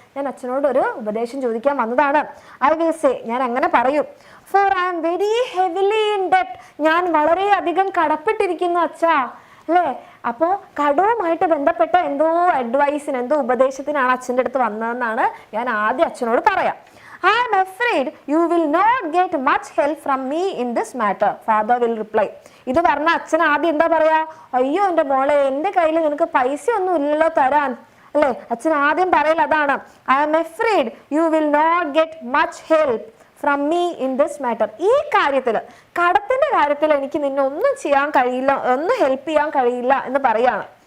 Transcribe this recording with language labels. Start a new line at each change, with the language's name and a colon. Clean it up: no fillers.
Malayalam: ഞാൻ അച്ഛനോട് ഒരു ഉപദേശം ചോദിക്കാൻ വന്നതാണ്.
English: I will say,
Malayalam: ഞാൻ അങ്ങനെ പറയും.
English: For I am very heavily in debt.
Malayalam: ഞാൻ വളരെയധികം കടപ്പെട്ടിരിക്കുന്നു അച്ഛാ, അല്ലേ? അപ്പോൾ കടവുമായിട്ട് ബന്ധപ്പെട്ട എന്തോ അഡ്വൈസിന്, എന്തോ ഉപദേശത്തിനാണ് അച്ഛൻ്റെ അടുത്ത് വന്നതെന്നാണ് ഞാൻ ആദ്യം അച്ഛനോട് പറയാം.
English: I am afraid you will not get much help from me in this matter, father will reply.
Malayalam: ഇത് പറഞ്ഞ അച്ഛൻ ആദ്യം എന്താ പറയാ, അയ്യോ എൻ്റെ മോളെ, എൻ്റെ കയ്യിൽ നിനക്ക് പൈസ ഒന്നും ഇല്ലല്ലോ തരാൻ, അല്ലേ? അച്ഛൻ ആദ്യം പറയൽ അതാണ്.
English: I am afraid you will not get much help from me in this matter.
Malayalam: ഈ കാര്യത്തിൽ, കടത്തിന്റെ കാര്യത്തിൽ എനിക്ക് നിന്നെ ഒന്നും ചെയ്യാൻ കഴിയില്ല, ഒന്നും ഹെൽപ്പ് ചെയ്യാൻ കഴിയില്ല എന്ന് പറയാണ്.